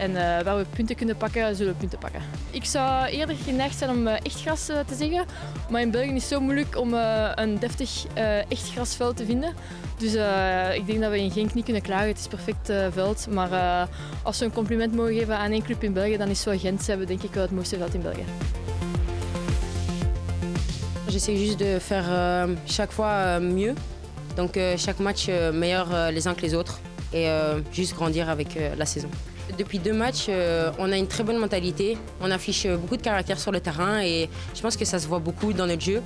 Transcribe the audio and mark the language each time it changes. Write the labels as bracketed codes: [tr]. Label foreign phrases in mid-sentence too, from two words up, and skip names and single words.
[nl] En waar we punten kunnen pakken, zullen we punten pakken. Ik zou eerder geneigd zijn om echtgras te zeggen, maar in België is het zo moeilijk om een deftig echtgrasveld te vinden. Dus ik denk dat we in Genk niet kunnen klagen, het is perfect veld. Maar als we een compliment mogen geven aan één club in België, dan is het wel Gent. Ze hebben denk ik wel het mooiste veld in België. [fr] J'essaie juste de faire chaque fois mieux, donc chaque match meilleur les uns que les autres et juste grandir avec la saison. Depuis 2 matchs, on a une très bonne mentalité, on affiche beaucoup de caractère sur le terrain et je pense que ça se voit beaucoup dans notre jeu.